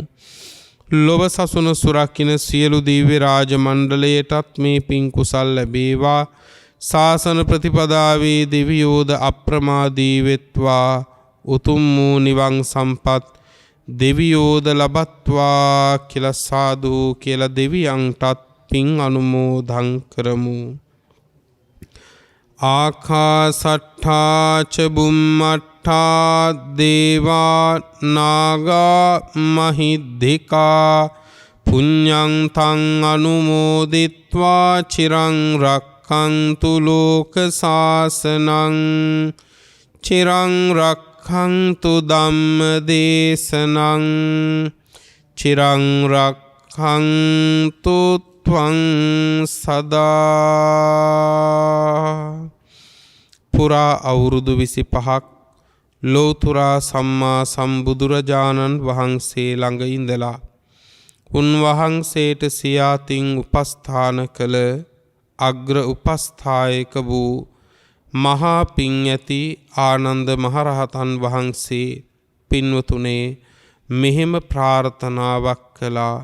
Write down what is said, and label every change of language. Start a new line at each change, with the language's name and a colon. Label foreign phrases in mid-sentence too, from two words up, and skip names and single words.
Sinhala: ලොව සසුන සුරකින්න සියලු දිව්‍ය රාජ මණ්ඩලයටත් මේ පින් කුසල් ලැබේවා. ශාසන ප්‍රතිපදාවේ දෙවියෝද අප්‍රමාදී වෙත්වා. උතුම් වූ නිවන් සම්පත් දෙවියෝද ලබත්වා කියලා සාදු කියලා දෙවියන්ටත් පින් අනුමෝදන් කරමු.
Pali: ආකාසට්ඨා ච බුම්මට්ඨා දේවා නාග මහිද්దికා පුඤ්ඤං තං අනුමෝදිත්වා චිරං රක්ඛන්තු ලෝක සාසනං චිරං රක්ඛන්තු ධම්ම දේශනං චිරං රක්ඛන්තු ත්වං සදා.
Sinhala: පුරා අවුරුදු 25ක් ලෝතුරා සම්මා සම්බුදුරජාණන් වහන්සේ ළඟ ඉඳලා උන්වහන්සේට සියාතින් උපස්ථාන කළ අග්‍ර උපස්ථායක වූ මහා පින් ඇති ආනන්ද මහරහතන් වහන්සේ පින්වතුනේ මෙහෙම ප්‍රාර්ථනාවක් කළා.